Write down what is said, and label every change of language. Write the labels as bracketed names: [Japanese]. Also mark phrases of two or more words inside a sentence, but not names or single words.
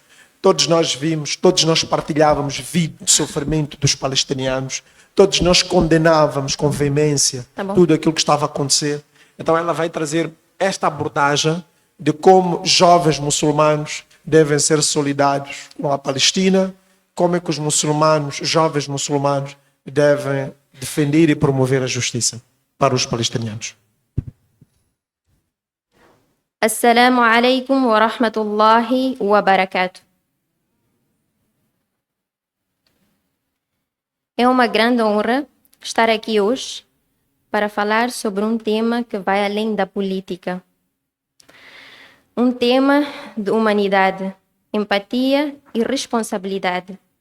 [Portuguese] Todos nós vimos, todos nós partilhávamos vídeo de sofrimento dos palestinianos, todos nós condenávamos com veemência tudo aquilo que estava a acontecer. Então, ela vai trazer esta abordagem de como jovens muçulmanos devem ser solidários com a Palestina, como é que os muçulmanos, jovens muçulmanos, devem defender e promover a justiça para os palestinianos. [Arabic] السلام عليكم ورحمة الله وبركاته. [Portuguese] É uma grande honra estar aqui hoje para falar sobre um tema que vai além da política. Um tema de humanidade, empatia e responsabilidade.